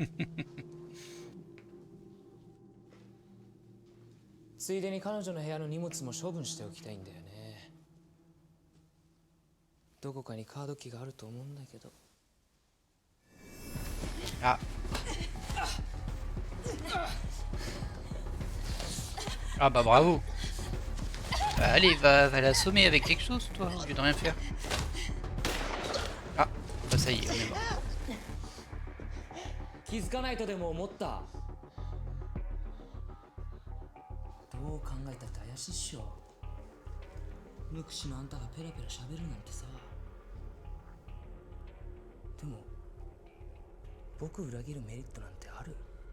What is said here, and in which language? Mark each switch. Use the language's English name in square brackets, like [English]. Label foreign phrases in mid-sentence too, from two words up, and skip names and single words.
[Japanese] ついでに彼女の部屋の荷物も処分しておきたいんだよね。どこかにカードキーがあると思うんだけど。 [French] Ah. Ah bah bravo. Bah, allez, va l'assommer avec quelque chose, toi, au lieu de rien faire. Ah, bah ça y est, on est mort. [Japanese] 気づかないとでも思った。どう考えたって怪しいっしょ。無口のあんたがペラペラ喋るなんてさ。でも僕裏切るメリットなんてある？